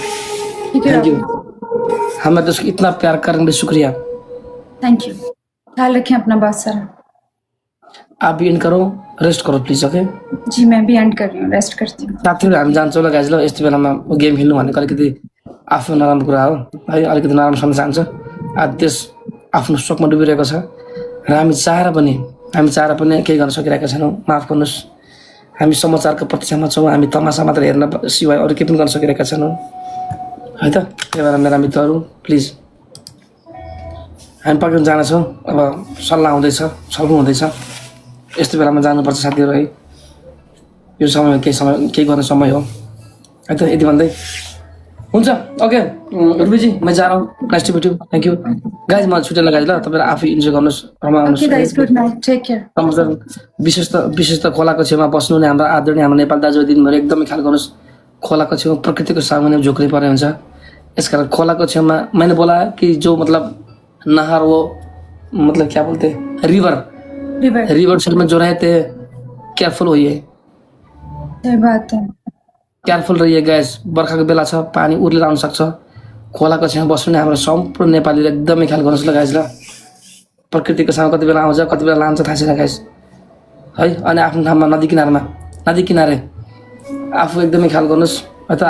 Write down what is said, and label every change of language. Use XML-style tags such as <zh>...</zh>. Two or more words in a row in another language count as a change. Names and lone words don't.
<hi>ठीक है,</hi> <en>thank you,</en> <hi>हमें तो इतना प्यार करने के लिए शुक्रिया।</hi> <en>thank you,</en> <hi>ख्याल रखें अपना बहुत सारा। आप भी इन करो, रेस्ट करो प्लिज। ओके जी मैं भी एंड कर रही हूँ, रेस्ट करती हूँ।</hi> <ne>साथीहरू हामी जान्छौँ ल गाइज ल। यस्तो बेलामा गेम खेल्नु भनेको अलिकति आफ्नो नराम्रो कुरा हो है, अलिकति नराम्रो सम्झ जान्छ। आज देश आफ्नो शोकमा डुबिरहेको छ र हामी चाहेर पनि केही गर्न सकिरहेका छैनौँ। माफ गर्नुहोस्, हामी समाचारको प्रतीक्षामा छौँ, हामी तमासा मात्र हेर्न सिवाय अरू केही पनि गर्न सकिरहेका छैनौँ है त। त्यही भएर मेरा मित्रहरू प्लिज हामी पक्रिन जानेछौँ। अब सल्लाह हुँदैछ, छलफल हुँदैछ, यस्तो बेलामा जानुपर्छ साथीहरू है। यो समय केही गर्ने समय हो है त। यति भन्दै हुन्छ।</ne> <en>ओके</en> <hi>रुबीजी मैं जा रहा हूँ,</hi> <en>nice to meet you, thank you guys.</en> <ne>म छुट्टै लगाइज ल, तपाईँहरू आफै इन्जोय गर्नुहोस्, रमाउनुहोस्।</ne> <en>okay guys, good night, take care.</en> <ne>विशेष त खोलाको छेउमा बस्नु नै हाम्रो आदरणीय हाम्रो नेपाल दाजु दिनभरि एकदमै ख्याल गर्नुहोस्। खोलाको छेउमा प्रकृतिको सामुन्ने झुक्नै पर्ने हुन्छ, यसकारण खोलाको छेउमा</ne> <hi>मैंने बोला कि जो मतलब नहर वो मतलब क्या बोलते</hi> <en>river side</en> <hi>में जो रहते केयरफुल होइए, सही बात है। केयरफुल रहिए गैस।</hi> <ne>बर्खाको बेला छ, पानी उर्लेर आउन सक्छ। खोलाको छेउमा बस्नु नै हाम्रो सम्पूर्ण नेपालीले एकदमै ख्याल गर्नुहोस् ल गाइज ल। प्रकृतिको सामु कति बेला आउँछ कति बेला लान्छ थाहा छैन गाइज है। अनि आफ्नो ठाउँमा नदी किनारे आफू एकदमै ख्याल गर्नुहोस् है त।</ne>